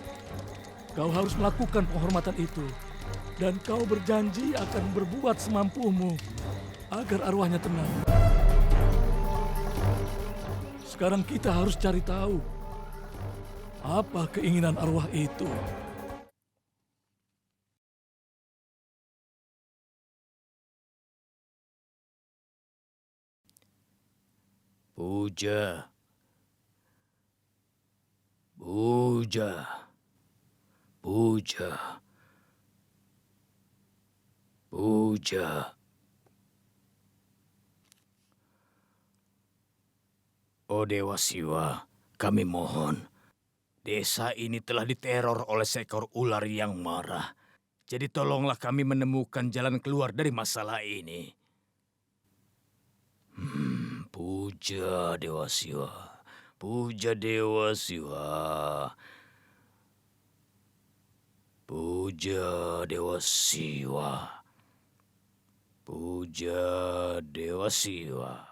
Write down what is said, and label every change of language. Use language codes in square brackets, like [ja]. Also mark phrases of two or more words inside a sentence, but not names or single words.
[id] Kau harus melakukan penghormatan itu. Dan kau berjanji akan berbuat semampumu agar arwahnya tenang. Sekarang kita harus cari tahu apa keinginan arwah itu. Puja. Puja. Puja. Puja. Oh Dewa Siwa, kami mohon. Desa ini telah diteror oleh seekor ular yang marah. Jadi tolonglah kami menemukan jalan keluar dari masalah ini. Puja Dewa Siwa. Puja Dewa Siwa. Puja Dewa Siwa. Puja Dewa Siwa.